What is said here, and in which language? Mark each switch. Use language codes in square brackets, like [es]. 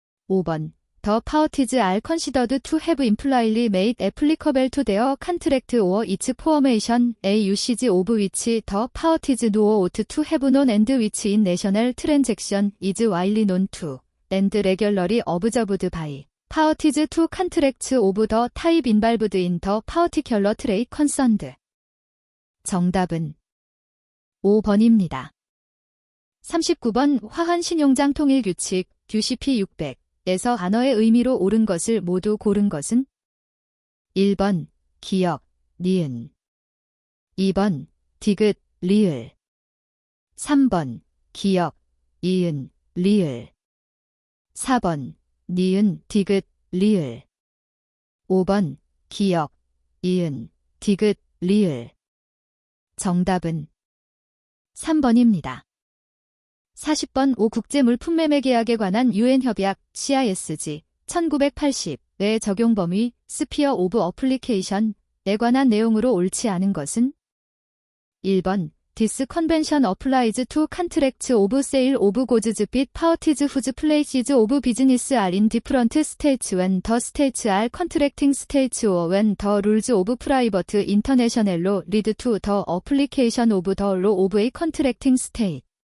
[en] 5번 The parties are considered to have impliedly made applicable to their contract or its formation a usage of which the parties know ought to have known and which in national transaction is widely known to and regularly observed by parties to contracts of the type involved in the particular trade concerned. [ko] 정답은 5번입니다. 39번 화환신용장 통일규칙 QCP 600 에서 단어의 의미로 옳은 것을 모두 고른 것은 1번 기역, 니은 2번 디귿, 리을 3번 기역, 이은, 리을 4번 니은, 디귿, 리을 5번 기역, 이은, 디귿, 리을. 정답은 3번입니다. 40번 5 국제물품매매 계약에 관한 유엔 협약 CISG 1980의 적용 범위 스피어 오브 어플리케이션에 관한 내용으로 옳지 않은 것은 1번 [en] This convention applies to contracts of sale of goods with parties whose places of business are in different states when the states are contracting states or when the rules of private international law lead to the application of the law of a contracting state.